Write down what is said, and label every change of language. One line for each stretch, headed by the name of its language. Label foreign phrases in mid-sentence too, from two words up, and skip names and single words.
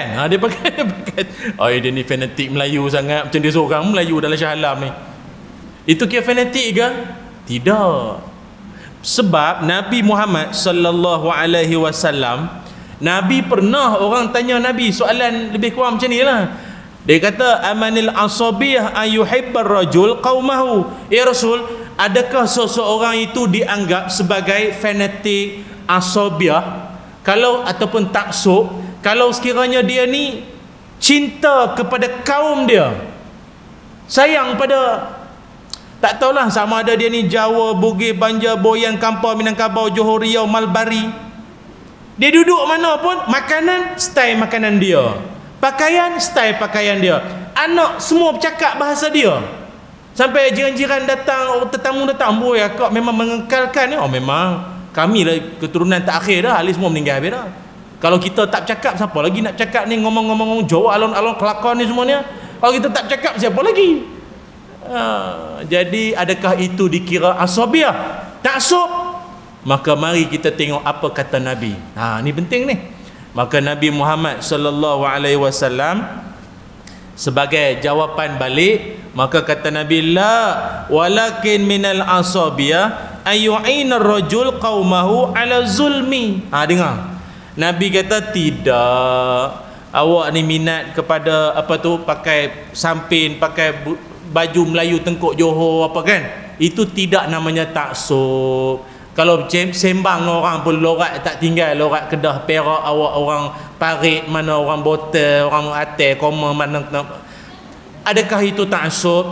Malay: Dia pakai dia ni fanatik Melayu sangat, macam dia seorang Melayu dalam Shah Alam ni. Itu kira fanatik ke? Tidak. Sebab Nabi Muhammad
Arabic: صلى الله عليه وسلم,
Malay: Nabi pernah orang tanya Nabi soalan lebih kurang macam ni lah. Dia kata,
Arabic: أمن العصبية أن يحب الرجل قومه. يا رسول,
Malay: adakah seseorang itu dianggap sebagai fanatik asabiyah kalau ataupun taksub kalau sekiranya dia ni cinta kepada kaum dia, sayang pada, tak tahulah sama ada dia ni Jawa, Bugis, Banjar, Boyan, Kampar, Minangkabau, Johor, Riau, Malbari. Dia duduk mana pun, makanan style makanan dia, pakaian style pakaian dia, anak semua bercakap bahasa dia. Sampai jiran-jiran datang, tetamu datang, boy akak memang mengekalkan ni. Memang kami lah keturunan terakhir dah, ahli semua meninggal habis dah. Kalau kita tak bercakap, siapa lagi nak bercakap ni, ngomong-ngomong Jawa
Javanese: alon-alon kelakon
Malay: ni semuanya. Kalau kita tak bercakap, siapa lagi? Jadi adakah itu dikira asabiah, taksub? Maka mari kita tengok apa kata Nabi. Ni penting ni. Maka Nabi Muhammad
Arabic: صلى الله عليه وسلم
Malay: sebagai jawapan balik, maka kata Nabi,
Arabic: لا ولكن من العصبية أن يعين الرجل قومه على الظلم.
Malay: Dengar. Nabi kata, tidak, awak ni minat kepada apa tu, pakai sampin, pakai baju Melayu tengkuk Johor apa kan, itu tidak namanya taksub. Kalau sembang orang pun lorat tak tinggal, lorat Kedah, Perak, awak orang Parit, mana orang Botel, orang Atai, Koma, mana, adakah itu taksub?